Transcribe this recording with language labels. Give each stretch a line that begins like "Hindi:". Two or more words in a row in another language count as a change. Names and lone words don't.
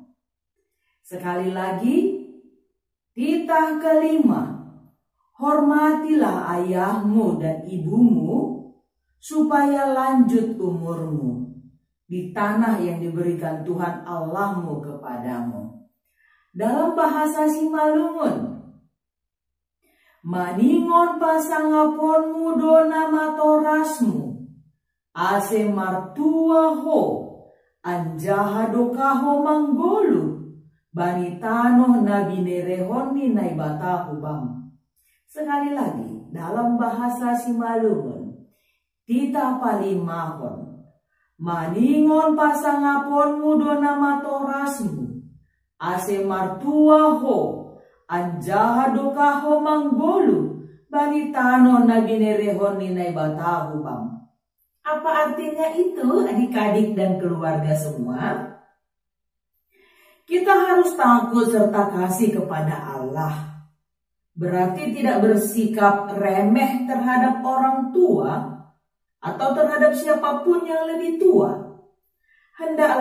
Indonesian: Sekali lagi, titah kelima, hormatilah ayahmu dan ibumu, supaya lanjut umurmu di tanah yang diberikan Tuhan Allahmu kepadamu. Dalam bahasa Simalungun,
Batak Simalungun: maningon pasangaponmu dona matorasmu, ase martuaho, anjahadokaho manggolu, banitano nabinerehoni naibatahu bam.
Indonesian: Sekali lagi, dalam bahasa Simalungun,
Batak Simalungun: titah palimahon, maningon pasangaponmu dona matorasmu, ase martuaho, anjahadokaho manggolu, banitano nabinerehoni naibatahu bam.
Indonesian: Apa artinya itu, adik-adik dan keluarga semua? Kita harus takut serta kasih kepada Allah. Berarti tidak bersikap remeh terhadap orang tua atau terhadap siapapun yang lebih tua.